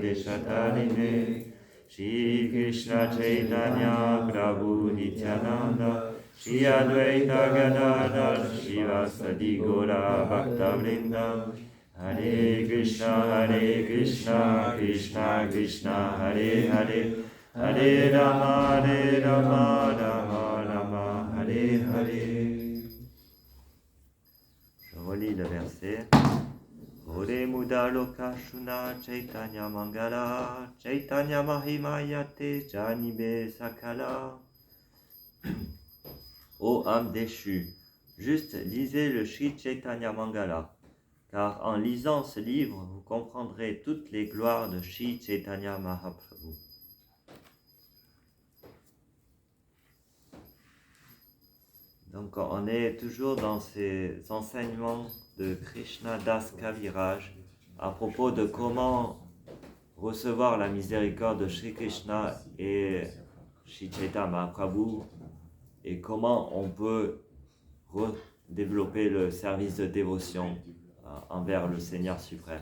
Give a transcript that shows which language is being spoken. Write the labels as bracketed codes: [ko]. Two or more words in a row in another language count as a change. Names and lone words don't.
[sa] देशतारिणे श्री कृष्ण चैतन्य प्रभु नित्यानन्द श्री अद्वैत गदाधर श्रीवासादि गौर भक्त वृन्द हरे कृष्ण कृष्ण कृष्ण हरे हरे हरे राम राम राम हरे हरे. [fr] Je relis le verset. [bn] ওরে মূঢ় লোক শুন চৈতন্য মঙ্গল চৈতন্য মহিমা যাতে জানিবে সকল. [fr] Ô âme déchue, juste lisez le Shri Chaitanya Mangala, car en lisant ce livre, vous comprendrez toutes les gloires de Shri Chaitanya Mahaprabhu. Donc on est toujours dans ces enseignements de Krishna Das Kaviraj à propos de comment recevoir la miséricorde de Shri Krishna et Shri Chaitanya Mahaprabhu et comment on peut redévelopper le service de dévotion envers le Seigneur suprême.